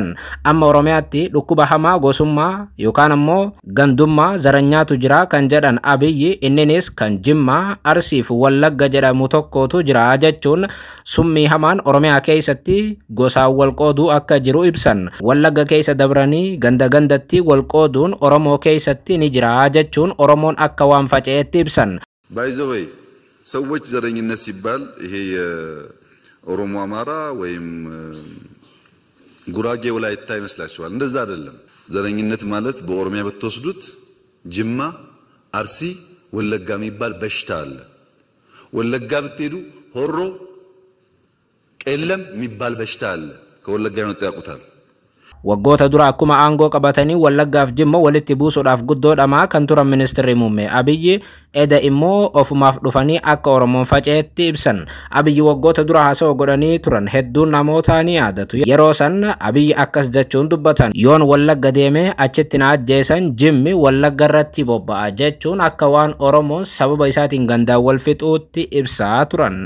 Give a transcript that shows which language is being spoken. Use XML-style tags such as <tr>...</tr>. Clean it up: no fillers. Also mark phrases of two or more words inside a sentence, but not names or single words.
<om>Amma Oromiyaatti dhukkuba hamaa gosummaa yookaan ammoo gandummaa zaranyaatu jira kan jedhan Abiyyi inninis kan Jimmaa, Arsiif Wallagga jedhamu tokkotu jira jechuun summii hamaan Oromiyaa keessatti gosaan wal qooduu akka jiru ibsan. Wallagga keessa dabranii gandatti wal qooduun Oromoo keessatti ni jira jechuun Oromoon akka waan faca'eetti ibsan.</om> <en>By the way,</en> <am>ሰዎች ዘረኝነት ሲባል ይሄ የኦሮሞ አማራ ወይም ጉራጌ ወላይታ ይመስላችኋል? እንደዛ አይደለም። ዘረኝነት ማለት በኦሮሚያ በተወስዱት ጅማ፣ አርሲ፣ ወለጋ የሚባል በሽታ አለ። ወለጋ ብትሄዱ ሆሮ፣ ቄለም የሚባል በሽታ አለ። ከወለጋ የመጣ ያውቁታል።</am> <om>waggoota dura akkuma aangoo qabatanii Wallaggaaf Jimma walitti buusuudhaaf guddoodhamaa kan turan ministeerri muummee Abiyyi eda immoo ofumaaf dhufanii akka Oromoon faca'etti ibsan. Abiyyi waggoota dura haasawaa godhanii turan hedduun namoota ni yaadatu. Yeroo san Abiyyi akkas jechuun dubbatan, yoon Wallagga deemee achitti na ajjeesan Jimmi Wallagga irratti bobba'a jechuun akka waan Oromoon sababa isaatiin gandaan wal fixuutti ibsaa turan.</om>